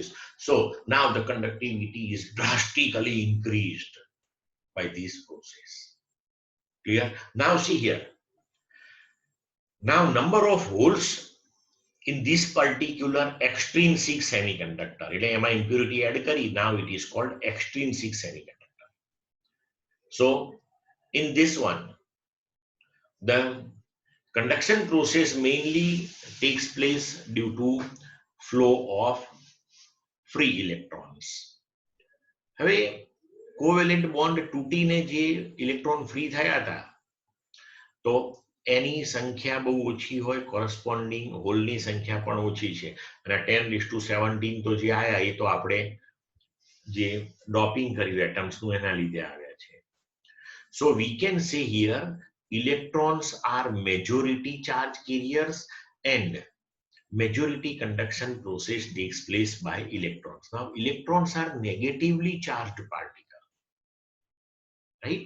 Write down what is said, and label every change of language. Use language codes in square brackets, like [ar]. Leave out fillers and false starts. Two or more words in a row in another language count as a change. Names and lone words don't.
[en] So now the conductivity is drastically increased by this process. Clear? Now see here. Now number of holes in this particular extrinsic semiconductor, [gu] એટલે એમાં [en] impurity add કરી, now it is called extrinsic semiconductor. So in this one, the conduction process mainly takes place due to flow of free electrons. [gu] હવે [en] covalent bond [gu] તૂટીને જે ઇલેક્ટ્રોન ફ્રી થયા હતા, તો એની સંખ્યા બહુ ઓછી હોય, કોરસ્પોન્ડિંગ હોલની સંખ્યા પણ ઓછી છે. અને 10⁻17 તો જે આયા એ તો આપણે જે ડોપિંગ કર્યું એટમ્સનું એના લીધે આવ્યા છે. [en] So we can say here electrons are majority charge carriers and majority conduction process takes place by electrons. Now electrons are negatively charged particle, right?